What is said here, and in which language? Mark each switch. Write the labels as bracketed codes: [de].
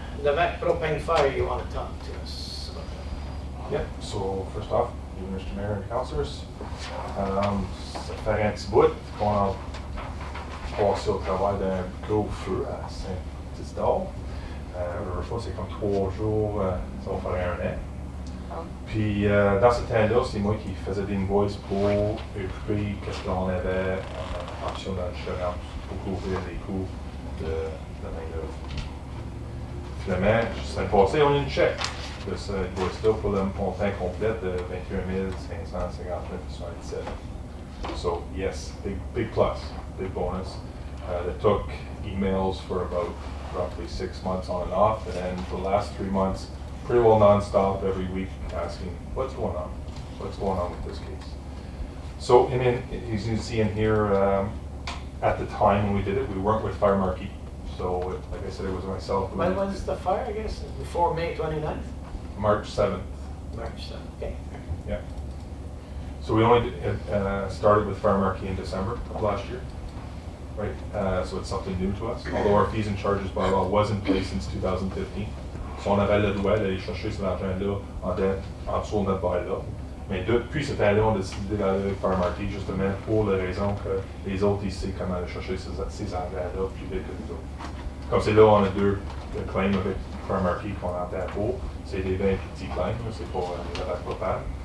[en] Levac Propane Fire, you want to talk to us about that? Yep. So first off, you, Mr. Mayor and councilors, [fr] ça fait un petit bout qu'on a passé au travail d'un gros feu à Saint-Isidore. C'est comme 3 jours, ça va faire 1 an. Puis dans ce temps-là, c'est moi qui faisais des invoices pour occuper qu'est-ce qu'on avait en option d'assurance pour couvrir les coûts de main-d'œuvre. Finalement, semaine passée, on a une chèque de ce invoice-là pour le montant complet de 21 559,77. [en] So yes, big plus, big bonus. They took emails for about roughly 6 months on and off, and then for the last 3 months, pretty well nonstop every week asking, what's going on? What's going on with this case? So, and then, as you can see in here, at the time when we did it, we weren't with Fire Marquee. So, like I said, it was myself. When was the fire, I guess? Before May 29th? March 7th. March 7th. Okay. Yeah. So we only started with Fire Marquee in December of last year, right? So it's something new to us, although our fees and charges bylaw was in place since 2015. [fr] So on avait le droit d'aller chercher cet argent-là en dessous de notre bail-là. Mais depuis ce temps-là, on a décidé d'aller avec Fire Marquee justement pour la raison que les autres, ils savent comment aller chercher ces argents-là plus vite que nous autres. Comme c'est là, on a 2 claims avec Fire Marquee qu'on entend pour. C'est des 20 petits claims, c'est pour les attaques propanes.